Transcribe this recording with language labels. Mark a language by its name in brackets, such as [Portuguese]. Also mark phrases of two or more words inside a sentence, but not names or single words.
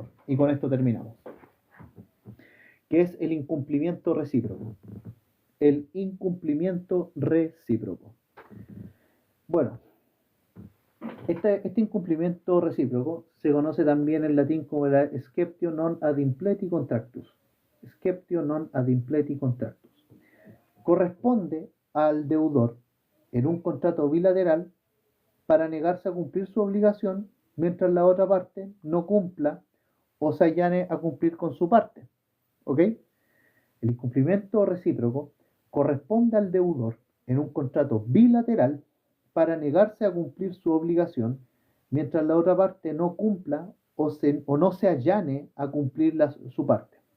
[Spanish] Y con esto terminamos. Que es el incumplimiento recíproco. El incumplimiento recíproco. Bueno, este incumplimiento recíproco se conoce también en latín como la [Latin] sceptio non ad impleti contractus. [Spanish] Sceptio non ad impleti contractus. Corresponde al deudor en un contrato bilateral para negarse a cumplir su obligación mientras la otra parte no cumpla o se allane a cumplir con su parte. ¿Ok? El incumplimiento recíproco corresponde al deudor en un contrato bilateral para negarse a cumplir su obligación mientras la otra parte no cumpla o no se allane a cumplir su parte.